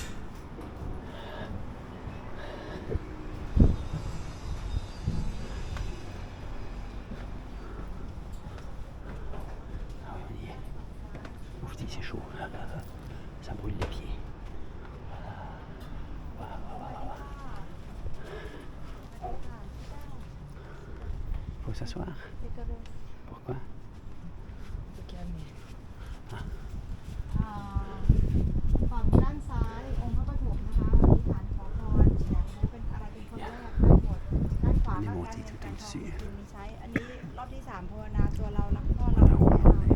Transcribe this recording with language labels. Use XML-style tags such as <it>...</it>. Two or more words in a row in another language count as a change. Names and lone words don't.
<fr>Ah oui, on y est. Ouf, c'est chaud. Ça brûle les pieds. Faut s'asseoir. Pourquoi? Faut calmer.</fr> <th>ฝั่งด้านซ้ายองค์พระปฐมนะคะอธิษฐานขอพรอยากได้เป็นอะไรเป็นคนแรกได้หมดด้านขวาก็การเงินการทองคุณมีใช้อันนี้รอบที่3ภาวนาตัวเรารักพ่อเรารักแม่เรา</th>